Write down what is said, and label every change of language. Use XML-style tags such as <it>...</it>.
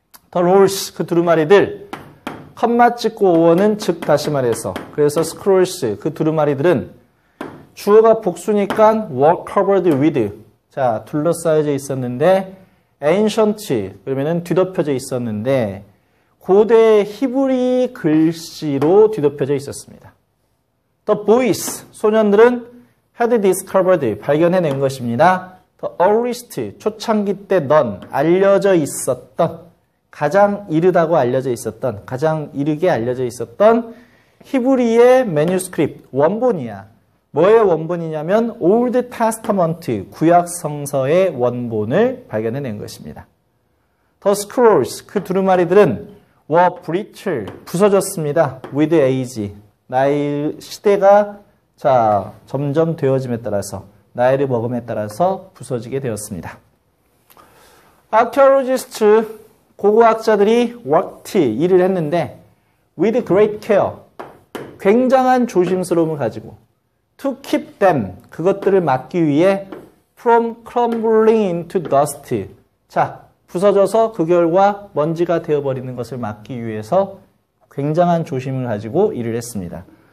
<en>The rolls</en> <ko>그 두루마리들 컴마 찍고 오어는 즉 다시 말해서 그래서</ko> <en>scrolls</en> <ko>그 두루마리들은 주어가 복수니까</ko> <en>were covered with</en> <ko>자 둘러싸여져 있었는데</ko> <en>ancient</en> <ko>그러면은 뒤덮여져 있었는데 고대 히브리 글씨로 뒤덮여져 있었습니다.</ko> <en>The boys</en> <ko>소년들은</ko> <en>had discovered</en> <ko>발견해낸 것입니다.</ko> <en>The earliest</en> <ko>초창기 때 넌 알려져 있었던 가장 이르다고 알려져 있었던 가장 이르게 알려져 있었던 히브리의</ko> <en>manuscript</en> <ko>원본이야. 뭐의 원본이냐면</ko> <en>Old Testament</en> <ko>구약 성서의 원본을 발견해낸 것입니다.</ko> <en>The scrolls</en> <ko>그 두루마리들은</ko> <en>were brittle</en> <ko>부서졌습니다.</ko> <en>with age</en> <ko>나이 시대가 자 점점 되어짐에 따라서 나이를 먹음에 따라서 부서지게 되었습니다.</ko> <en>Archaeologists</en> <ko>고고학자들이</ko> <en>worked</en> <ko>일을 했는데</ko> <en>with great care</en> <ko>굉장한 조심스러움을 가지고</ko> <en>to keep them</en> <ko>그것들을 막기 위해</ko> <en>from crumbling into dust</en> <ko>자 부서져서 그 결과 먼지가 되어버리는 것을 막기 위해서 굉장한 조심을 가지고 일을 했습니다.</ko>